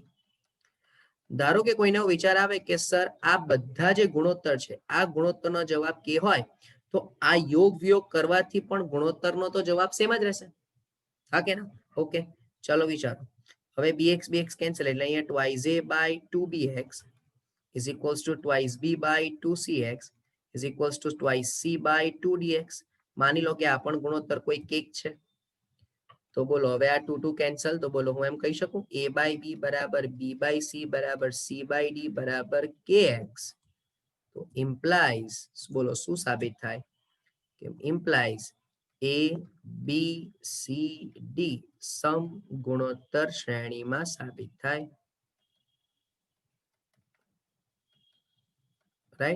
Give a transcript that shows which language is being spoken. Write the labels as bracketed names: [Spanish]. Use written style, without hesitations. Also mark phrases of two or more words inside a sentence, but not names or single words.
[Gujarati] ધારો કે કોઈને વિચાર આવે કે સર આ બધા જે ગુણોત્તર છે, આ ગુણોત્તરનો જવાબ કે હોય તો આ યોગ વિયોગ કરવાથી પણ ગુણોત્તરનો તો જવાબ સેમ જ રહેશે, હા કે ના? ઓકે, ચલો વિચારો. હવે bx કેન્સલ, એટલે અહીંયા [English] twice a by 2bx is equals to twice b by 2cx is equals to twice c by 2dx. [Gujarati] માની લો કે આ પણ ગુણોત્તર કોઈ કેક છે, તો બોલો હવે આ 2 કેન્સલ, તો બોલો હું એમ કહી શકું [English] a by b [Gujarati] બરાબર [English] b by c [Gujarati] બરાબર [English] c by d [Gujarati] બરાબર kx. તો ઇમ્પ્લાઇઝ, બોલો શું સાબિત થાય કે ઇમ્પ્લાઇઝ a b c d સમ ગુણોત્તર શ્રેણીમાં સાબિત થાય, રાઈટ.